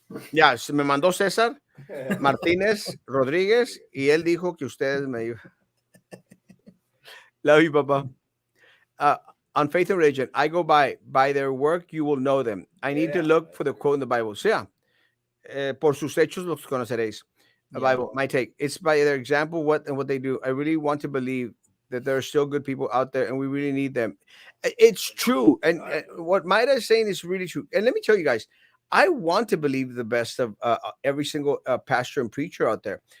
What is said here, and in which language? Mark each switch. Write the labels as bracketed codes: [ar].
[es] Ya, me mandó César Martínez Rodríguez y él dijo que ustedes me. [en] Love you, Papa. Uh, on faith and religion, I go by their work. You will know them. I need to Yeah. look for the quote in the Bible. So yeah, [es] por sus hechos los conoceréis. [en] The Yeah. Bible, my take. It's by their example, what they do. I really want to believe that there are still good people out there, and we really need them. It's true, and what Maida is saying is really true. And let me tell you guys, I want to believe the best of every single pastor and preacher out there.